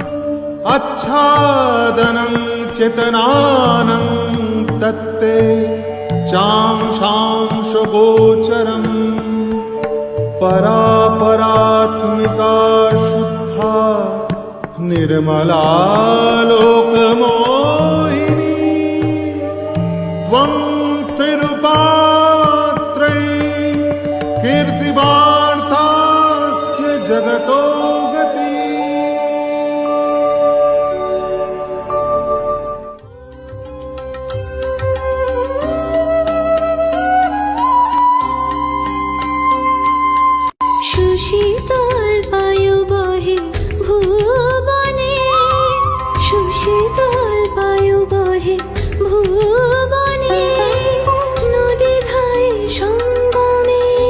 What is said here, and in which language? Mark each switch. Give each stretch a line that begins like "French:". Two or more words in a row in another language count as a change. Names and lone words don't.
Sanskrit: आच्छादनं चेतनानं तत्ते चांशांशगोचरम् परापरात्मिका शुद्धा निर्मला लोकमोहिनी त्वं त्रिरुपात्रयी कीर्तिवार्तास्य जगतो गति
Bangla: সুশীতল বায়ু বহে ভুবনে, সুশীতল বায়ু বহে ভুবনে, নদী ধায় সঙ্গমে,